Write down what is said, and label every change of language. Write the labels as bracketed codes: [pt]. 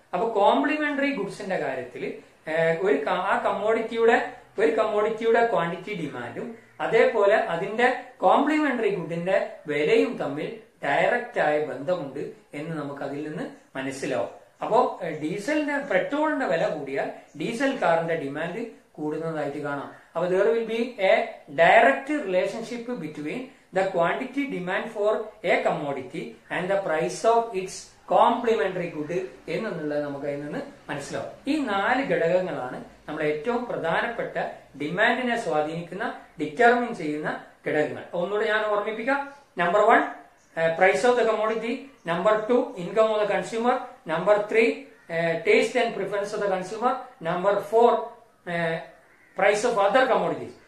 [ml] അപ്പൊ കോംപ്ലിമെന്ററി ഗുഡ്സിന്റെ കാര്യത്തിൽ ആ കമ്മോഡിറ്റിയുടെ ക്വാണ്ടിറ്റി ഡിമാൻഡും അതേപോലെ അതിന്റെ കോംപ്ലിമെന്ററി ഗുഡിന്റെ വിലയും തമ്മിൽ ഡയറക്റ്റ് ആയ ബന്ധമുണ്ട് എന്ന് നമുക്ക് അതിൽ നിന്ന് മനസ്സിലാവും. അപ്പോ പെട്രോളിന്റെ വില കൂടിയാൽ ഡീസൽ കാറിന്റെ ഡിമാൻഡ് കൂടുന്നതായിട്ട് കാണാം. [en] അപ്പൊ there will be a direct relationship between the quantity demand for a commodity and the price of its complementary good [ml] എന്നുള്ളത് നമുക്ക് അതിൽ നിന്ന് മനസ്സിലാവും. ഈ 4 ഘടകങ്ങളാണ് നമ്മൾ ഏറ്റവും പ്രധാനപ്പെട്ട ഡിമാൻഡിനെ സ്വാധീനിക്കുന്ന, ഡിറ്റർമിൻ ചെയ്യുന്ന ഘടകങ്ങൾ. ഒന്നുകൂടെ ഞാൻ ഓർമ്മിപ്പിക്കാം. [en] Number 1 price of the commodity, number 2 income of the consumer, number 3 taste and preference of the consumer, number 4 price of other commodities.